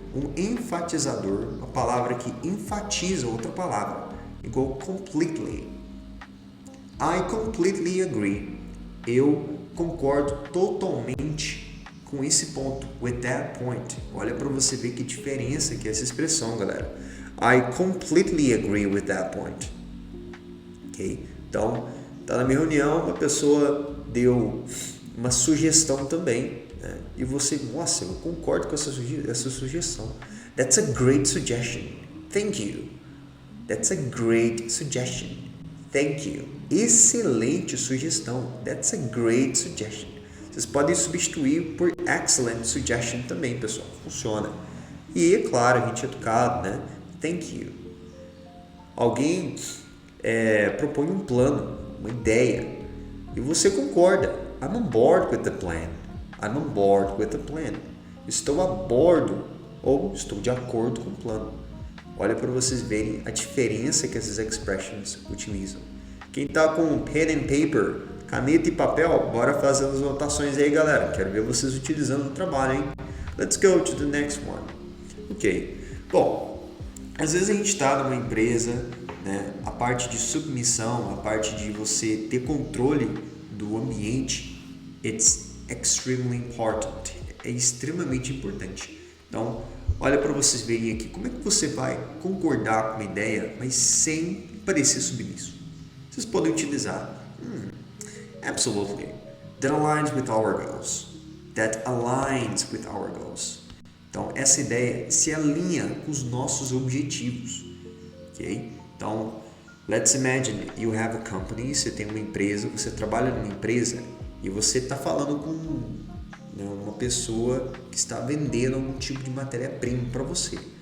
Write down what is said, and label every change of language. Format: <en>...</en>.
<pt>Um enfatizador, uma palavra que enfatiza outra palavra, igual completely.</pt> <en>I completely agree.</en> <pt>Eu concordo totalmente com esse ponto.</pt> <en>With that point.</en> <pt>Olha para você ver que diferença que é essa expressão, galera.</pt> <en>I completely agree with that point. Ok?</en> <pt>Então, tá na minha reunião, uma pessoa deu uma sugestão também, né? E você, nossa, eu concordo com essa sugestão.</pt> <en>That's a great suggestion. Thank you. That's a great suggestion. Thank you.</en> <pt>Excelente sugestão.</pt> <en>That's a great suggestion.</en> <pt>Vocês podem substituir por</pt> <en>excellent suggestion</en> <pt>também, pessoal. Funciona. E, é claro, a gente é educado, né?</pt> <en>Thank you.</en> <pt>Alguém propõe um plano, uma ideia, e você concorda.</pt> <en>I'm on board with the plan. I'm on board with the plan.</en> <pt>Estou a bordo ou estou de acordo com o plano. Olha para vocês verem a diferença que essas expressions utilizam. Quem tá com</pt> <en>pen and paper,</en> <pt>caneta e papel, bora fazer as anotações aí, galera. Quero ver vocês utilizando no trabalho, hein?</pt> <en>Let's go to the next one.</en> <pt>Ok. Bom, às vezes a gente está numa empresa, né? A parte de submissão, a parte de você ter controle do ambiente,</pt> <en>it's extremely important.</en> <pt>É extremamente importante. Então, olha para vocês verem aqui como é que você vai concordar com uma ideia, mas sem parecer submisso. Vocês podem utilizar absolutely.</pt> <en>That aligns with our goals. That aligns with our goals.</en> <pt>Então, essa ideia se alinha com os nossos objetivos. Ok? Então,</pt> <en>let's imagine you have a company,</en> <pt>você tem uma empresa, você trabalha numa empresa e você está falando com uma pessoa que está vendendo algum tipo de matéria-prima para você.</pt>